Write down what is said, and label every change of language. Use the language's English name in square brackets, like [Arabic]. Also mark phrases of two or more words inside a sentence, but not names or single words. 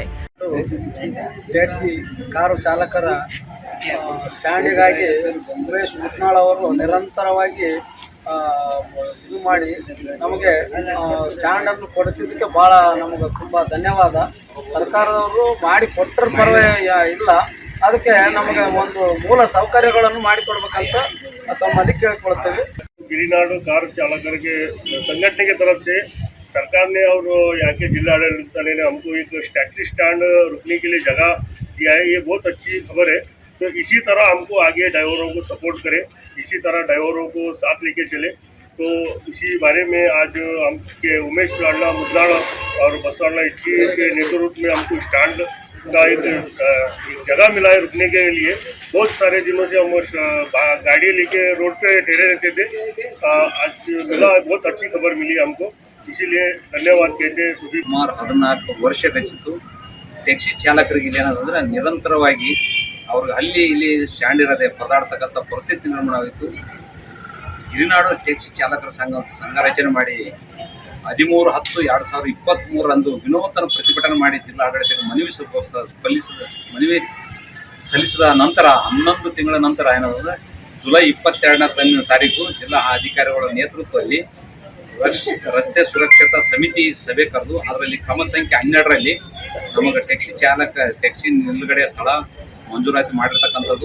[Kannada] ಟ್ಯಾಕ್ಸಿ ಕಾರು ಚಾಲಕರ ಸ್ಟ್ಯಾಂಡಿಗಾಗಿ ಉಮೇಶ್ ಮುದ್ನಾಳ್ ಅವರು ನಿರಂತರವಾಗಿ ಇದು ಮಾಡಿ ನಮಗೆ ಸ್ಟ್ಯಾಂಡನ್ನು ಕೊಡಿಸಿದ್ದಕ್ಕೆ ಭಾಳ ನಮಗೆ ತುಂಬ ಧನ್ಯವಾದ. ಸರ್ಕಾರದವರು ಮಾಡಿ ಕೊಟ್ಟರೆ ಪರವೇ ಇಲ್ಲ, ಅದಕ್ಕೆ ನಮಗೆ ಒಂದು ಮೂಲ ಸೌಕರ್ಯಗಳನ್ನು ಮಾಡಿಕೊಡ್ಬೇಕಂತ ತಮ್ಮಲ್ಲಿ ಕೇಳಿಕೊಳ್ತೇವೆ. [Hindi] गिरिनाडु कार चालकर के संगठन की तरफ से सरकार ने और यहाँ के जिलाडಳಿತ ने हमको एक टैक्सी स्टैंड रुकने के लिए जगह दिया है. ये बहुत अच्छी खबर है. तो इसी तरह हमको आगे ड्राइवरों को सपोर्ट करें, इसी तरह ड्राइवरों को साथ लेके चले. तो इसी बारे में आज हम के उमेश लाडला मुद्नाड़ और बसवाड़ा इटकी के नेतृत्व में हमको स्टैंड का एक जगह मिला है रुकने के लिए. बहुत सारे दिनों से हम गाड़ी लेके रोड पे ठहरे रहते थे. आज मिला, बहुत अच्छी खबर मिली हमको, इसीलिए धन्यवाद कहते हैं. [Kannada] ಸುಮಾರು 14 ವರ್ಷ ಗತಿಸಿತು. ಟ್ಯಾಕ್ಸಿ ಚಾಲಕರಿಗೆ ಏನಂದ್ರೆ ನಿರಂತರವಾಗಿ ಅವ್ರಿಗೆ ಅಲ್ಲಿ ಇಲ್ಲಿ ಸ್ಟ್ಯಾಂಡ್ ಇರದೆ ಪರದಾಡ್ತಕ್ಕಂಥ ಪರಿಸ್ಥಿತಿ ನಿರ್ಮಾಣ ಆಗಿತ್ತು. ಗಿರಿನಾಡು ಟ್ಯಾಕ್ಸಿ ಚಾಲಕರ ಸಂಘ ರಚನೆ ಮಾಡಿ 13/10/2023 ವಿನೂತನ ಪ್ರತಿಭಟನೆ ಮಾಡಿ ಜಿಲ್ಲಾಡಳಿತಕ್ಕೆ ಮನವಿ ಸಲ್ಲಿಸಿದ ನಂತರ 11 ತಿಂಗಳ ನಂತರ ಏನಾದ್ರೆ ಜುಲೈ 22ನೇ ತಾರೀಕು ಜಿಲ್ಲಾ ಅಧಿಕಾರಿಗಳ ನೇತೃತ್ವದಲ್ಲಿ ರಸ್ತೆ ಸುರಕ್ಷತಾ ಸಮಿತಿ ಸಭೆ ಕರೆದು ಅದರಲ್ಲಿ ಕ್ರಮ ಸಂಖ್ಯೆ 12ರಲ್ಲಿ ನಮಗೆ ಟ್ಯಾಕ್ಸಿ ನಿಲುಗಡೆಯ ಸ್ಥಳ ಮಂಜೂರಾತಿ ಮಾಡಿರ್ತಕ್ಕಂಥದ್ದು.